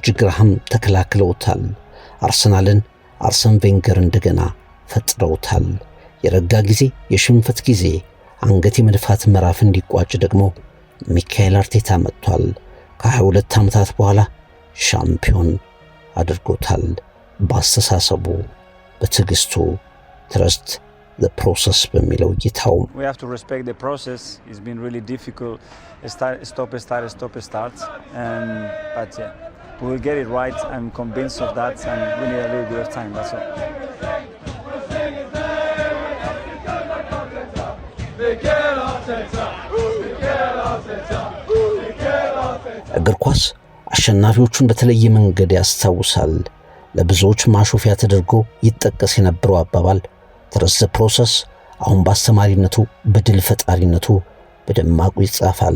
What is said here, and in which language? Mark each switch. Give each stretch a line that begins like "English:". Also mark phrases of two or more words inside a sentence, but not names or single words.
Amharic: ግራሃም ተከላክለውታል። አርሰናልን አርሰን ቬንገር እንደገና ፈጥረውታል። የረጋ ጊዜ፣ የሽንፈት ጊዜ፣ አንገት የመድፋት ምዕራፍ እንዲቋጭ ደግሞ ሚካኤል አርቴታ መጥቷል። ከ22 ዓመታት በኋላ ሻምፒዮን አድርጎታል። በአስተሳሰቡ፣ በትዕግስቱ፣
English: trust the process
Amharic: በሚለው እይታው
English: We have to respect the process. It's been really difficult. Stop, start. But yeah, we will get it right. I'm convinced of that, and we need a little bit of time. That's all.
Amharic: እግር ኳስ አሸናፊዎቹን በተለየ መንገድ ያስታውሳል። ለብዙዎች ማሾፊያ ተደርጎ ይጠቀስ የነበረው አባባል
English: trust the process
Amharic: አሁን በአስተማሪነቱ፣ በድል ፈጣሪነቱ በደማቁ ይጻፋል።